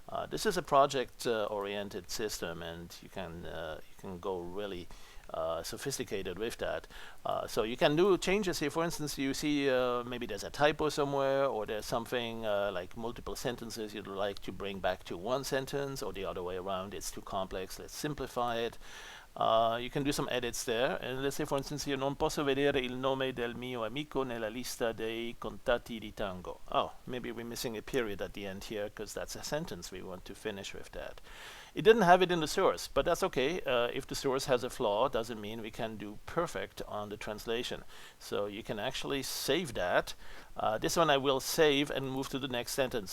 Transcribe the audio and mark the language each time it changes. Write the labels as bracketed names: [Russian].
[English] This is a project-oriented system, and you can go really sophisticated with that. So you can do changes here. For instance, you see maybe there's a typo somewhere, or there's something like multiple sentences you'd like to bring back to one sentence, or the other way around, it's too complex, let's simplify it. You can do some edits there, and let's say for instance here, [Italian] non posso vedere il nome del mio amico nella lista dei contatti di Tango. [English] Oh, maybe we're missing a period at the end here, because that's a sentence, we want to finish with that. It didn't have it in the source, but that's okay. If the source has a flaw, doesn't mean we can do perfect on the translation. So you can actually save that. This one I will save and move to the next sentence.